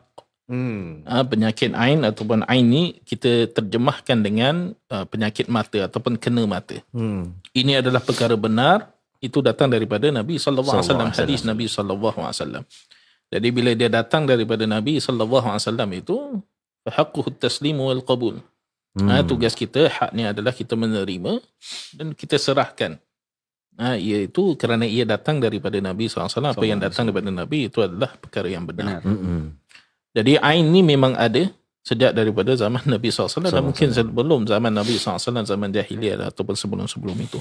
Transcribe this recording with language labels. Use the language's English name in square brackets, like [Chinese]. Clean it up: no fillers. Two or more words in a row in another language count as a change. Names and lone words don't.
[Malay] Penyakit ain ataupun ain ni kita terjemahkan dengan penyakit mata ataupun kena mata. Ini adalah perkara benar, itu datang daripada Nabi SAW, hadis Nabi SAW. Jadi bila dia datang daripada Nabi SAW itu, [Arabic] حقه التسليم والقبول. [Malay] Tugas kita, hak ni adalah kita menerima dan kita serahkan. Iaitu kerana ia datang daripada Nabi SAW. Apa yang datang daripada Nabi itu adalah perkara yang benar. Jadi ain ni memang ada sejak daripada zaman Nabi SAW dan mungkin sebelum zaman Nabi SAW, zaman jahiliyah ataupun sebelum-sebelum itu.